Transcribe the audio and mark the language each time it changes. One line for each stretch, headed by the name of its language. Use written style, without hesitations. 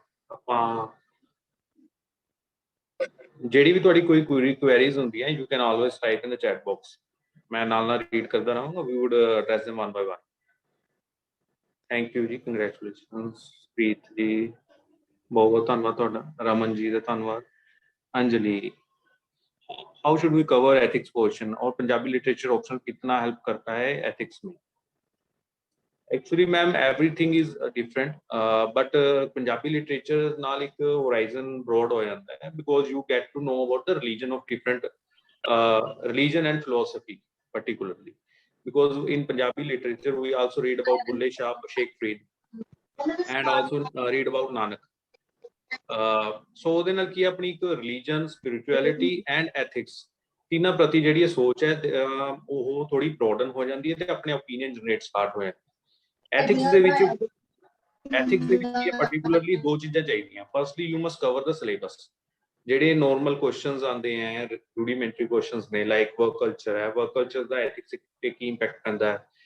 Punjabi: ਆਪਾਂ ਜਿਹੜੀ ਵੀ ਤੁਹਾਡੀ ਕੋਈ ਕੁਐਰੀਜ਼ ਹੁੰਦੀ ਹੈ,
English: you can always type in the chat box,
Punjabi: ਮੈਂ ਨਾਲ ਰੀਡ ਕਰਦਾ ਰਹਾਂਗਾ,
English: We would address them one by one।
Punjabi: Thank you ਜੀ, ਕੰਗ੍ਰੈਚੁਲੇਸ਼ਨਸ। ਪ੍ਰੀਤ ਜੀ ਬਹੁਤ ਬਹੁਤ ਧੰਨਵਾਦ ਤੁਹਾਡਾ, ਰਮਨ ਜੀ ਦਾ ਧੰਨਵਾਦ।
Hindi: Anjali,
English: how should we cover ethics portion
Hindi: और पंजाबी लिटरेचर ऑप्शन कितना हेल्प करता है एथिक्स में?
English: actually ma'am everything is different, but Punjabi literature
Hindi: नाल एक होराइजन ब्रॉड हो जाता है,
English: Because you get to know about the religion of different religion and philosophy particularly, because in Punjabi literature we also read about Bulle Shah, Sheikh Farid, and also read about Nanak।
Punjabi: ਸੋ ਉਹਦੇ ਨਾਲ ਕੀ ਆਪਣੀ ਇੱਕ religion, spirituality and ethics ਤਿੰਨਾਂ ਪ੍ਰਤੀ ਜਿਹੜੀ ਇਹ ਸੋਚ ਹੈ ਉਹ ਥੋੜੀ ਬ੍ਰੋਡਨ ਹੋ ਜਾਂਦੀ ਹੈ ਤੇ ਆਪਣੇ ਓਪੀਨੀਅਨ ਜਨਰੇਟ ਸਟਾਰਟ ਹੋ ਜਾਂਦੇ। ਐਥਿਕਸ ਦੇ ਵਿੱਚ ਕੀ ਪਾਰਟਿਕੂਲਰਲੀ 2 ਚੀਜ਼ਾਂ ਚਾਹੀਦੀਆਂ।
English: firstly you must cover the syllabus,
Punjabi: ਜਿਹੜੇ ਨਾਰਮਲ ਕੁਐਸਚਨਸ ਆਉਂਦੇ ਆ, ਰੂਡੀਮੈਂਟਰੀ ਕੁਐਸਚਨਸ ਨੇ, ਲਾਈਕ ਵਰਕ ਕਲਚਰ ਹੈ, ਵਰਕ ਕਲਚਰ ਦਾ ਐਥਿਕਸ ਤੇ ਕੀ ਇੰਪੈਕਟ ਪੈਂਦਾ ਹੈ।